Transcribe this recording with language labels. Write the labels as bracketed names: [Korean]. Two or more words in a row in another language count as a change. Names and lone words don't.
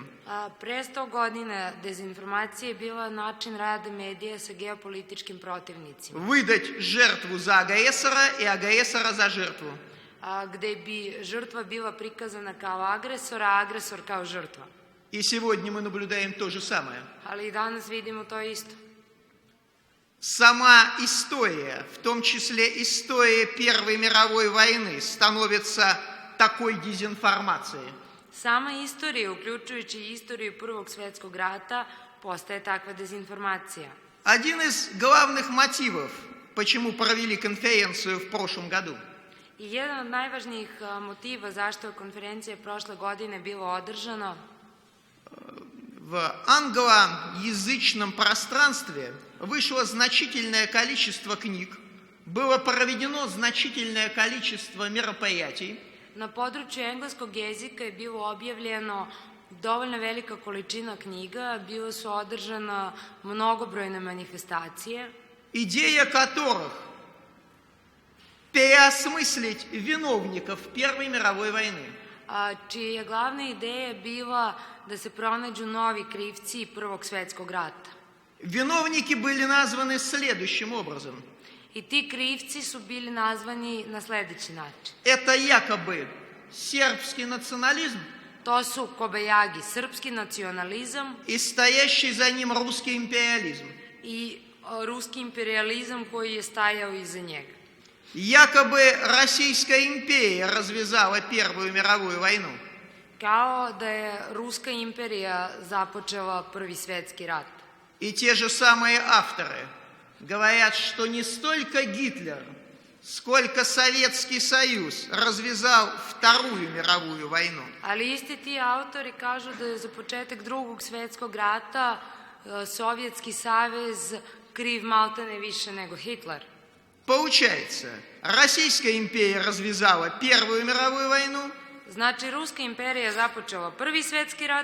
[Serbian] Pre 100 godina dezinformacija je bila način rada medija sa geopolitičkim protivnicima. [Russian] Выдать жертву за агрессора и агрессора за жертву. [Serbian] Gde bi žrtva bila prikazana kao agresor, a agresor kao žrtva. [Russian] И сегодня мы наблюдаем то же самое. [Serbian] Ali i danas vidimo to isto. [Russian] Сама история, в том числе история Первой мировой войны, становится такой дезинформацией. [Serbian] Sama istorija, uključujući istoriju Prvog svjetskog rata, postaje takva dezinformacija. [Russian] Один из главных мотивов, почему провели конференцию в прошлом году, [Serbian] I jedan od najvažnijih motiva zašto je konferencija prošle godine bila održana, [Russian] в англоязычном пространстве вышло значительное количество книг, было проведено значительное количество мероприятий. [Serbian] na području engleskog jezika je bilo objavljeno dovoljno velika količina knjiga, bilo su održana mnogobrojne manifestacije, [Russian] Идея которых переосмыслить виновников Первой мировой войны. [Serbian] čija je glavna ideja bila da se pronađu novi krivci Prvog svjetskog rata. [Russian] Виновники были названы следующим образом. [Serbian] I ti krivci su bili nazvani na sledeći način. [Russian] Это якобы сербский национализм [Serbian] To su kobajagi, srpski nacionalizam [Russian] и стоящий за ним русский империализм. [Serbian] i ruski imperializam koji je stajao iza njega. [Russian] Якобы Российская империя развязала Первую мировую войну. [Serbian] Kao da je Ruska imperija započela Prvi svjetski rat. [Russian] И те же самые авторы говорят, что не столько Гитлер, сколько Советский Союз развязал Вторую мировую войну. [Serbian] Ali isti ti autori kažu da je za početak Drugog svjetskog rata Sovjetski savez kriv maltene više nego Hitler. [Russian] Получается, Российская империя развязала Первую мировую войну, [Serbian] Znači, Ruska imperija započela Prvi svjetski rat,